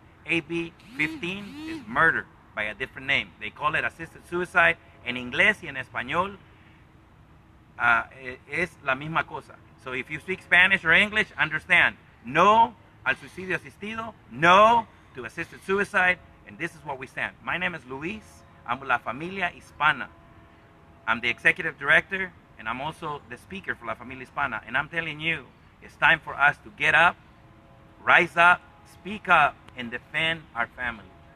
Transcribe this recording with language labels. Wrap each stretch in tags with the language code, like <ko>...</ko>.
<en>AB 15 is murder by a different name. They call it assisted suicide.</en> <es>En inglés y en español es la misma cosa.</es> <en>So if you speak Spanish or English, understand.</en> <es>No al suicidio asistido.</es> <en>No to assisted suicide. And this is what we stand. My name is Luis. I'm La Familia Hispana. I'm the executive director, and I'm also the speaker for La Familia Hispana. And I'm telling you, it's time for us to get up, rise up, speak up, and defend our family.</en>